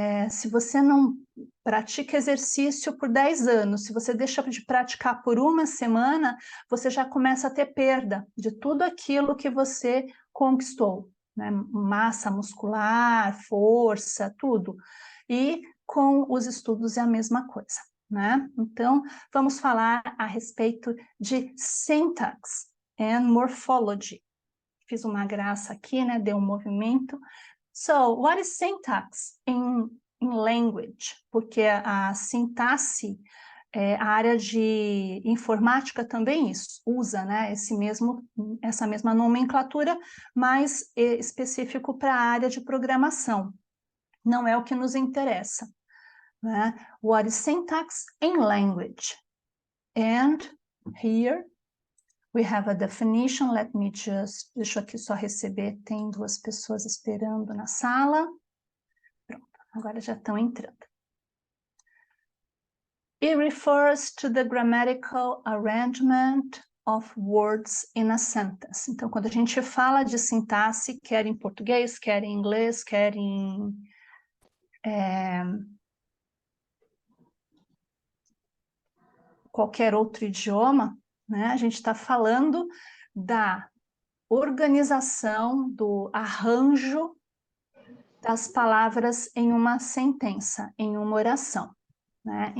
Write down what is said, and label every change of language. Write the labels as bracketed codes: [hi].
[pt] Se você não pratica exercício por 10 anos, se você deixa de praticar por uma semana, você já começa a ter perda de tudo aquilo que você conquistou, né? Massa muscular, força, tudo. E com os estudos é a mesma coisa, né? Então, vamos falar a respeito de [en] syntax and morphology. [pt] Fiz uma graça aqui, né? Deu um movimento. [en] So, what is syntax in language? [pt] Porque a sintaxe, a área de informática também usa, né, essa mesma nomenclatura, mas específico para a área de programação. Não é o que nos interessa, né? [en] What is syntax in language? And here we have a definition. Let me [pt] deixa eu aqui só receber, tem 2 pessoas esperando na sala. Pronto, Agora já estão entrando. [en] It refers to the grammatical arrangement of words in a sentence. [pt] Então, quando a gente fala de sintaxe, quer em português, quer em inglês, quer em qualquer outro idioma, né, a gente está falando da organização, do arranjo das palavras em uma sentença, em uma oração, né?